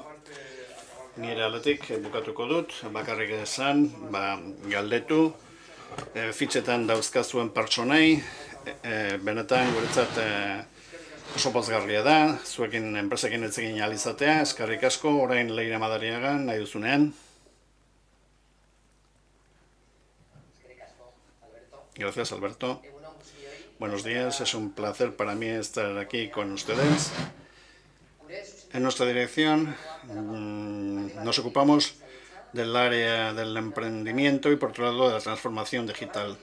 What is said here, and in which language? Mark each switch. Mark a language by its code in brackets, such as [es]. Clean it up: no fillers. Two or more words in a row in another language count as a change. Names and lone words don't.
[eu] Nire aldetik bukatuko dut, bakarrik esan, galdetu, fitxetan dauzkazuen pertsonei, benetan guretzat oso pozgarria da, zuekin enpresekin etzekin ahal izatea, eskerrik asko, orain Leire Madariagan, nahi duzunean. [es] Gracias, Alberto. Buenos días, es un placer para mí estar aquí con ustedes. En nuestra dirección nos ocupamos del área del emprendimiento y por otro lado de la transformación digital.